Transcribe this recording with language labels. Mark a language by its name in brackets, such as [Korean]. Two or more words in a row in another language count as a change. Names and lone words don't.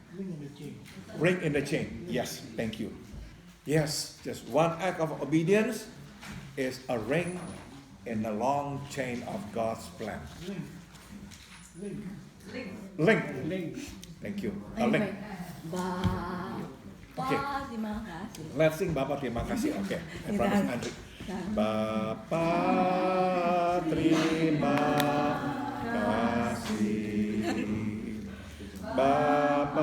[English] Ring in the chain. Yes, thank you. Yes, just one act of obedience is a ring in the long chain of God's plan. Link. Link. Link. Thank you. A Ay, link. wait. [Indonesian] Bapa, [English] Okay. [Indonesian] terima kasih. [English] Let's sing [Indonesian] Bapa terima kasih. [English] Oke. I promise Andri. [Indonesian] Bapa terima kasih. Bapa